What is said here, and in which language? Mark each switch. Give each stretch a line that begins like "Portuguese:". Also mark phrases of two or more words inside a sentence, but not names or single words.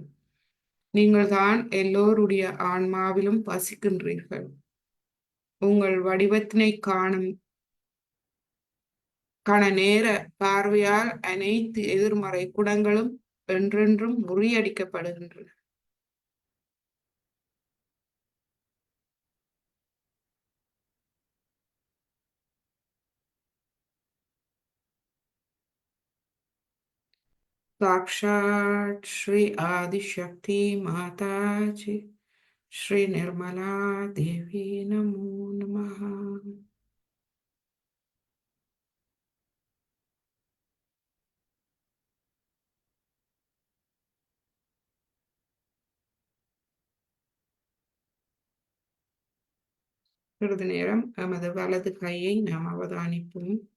Tamil: நீங்கள்தான் எல்லோருடைய ஆன்மாவிலும் வசிக்கின்றீர்கள். உங்கள் வடிவத்தினை காணும் கண நேர பார்வையால் அனைத்து எதிர்மறை குணங்களும் என்றென்றும் முறியடிக்கப்படுகின்றன.
Sanskrit: साक्षात श्री आदिशक्ति माता जी श्री निर्मला देवी नमो नमः.
Tamil: சிறிது நேரம் நமது வலது கையை நாம் அவதானிப்போம்.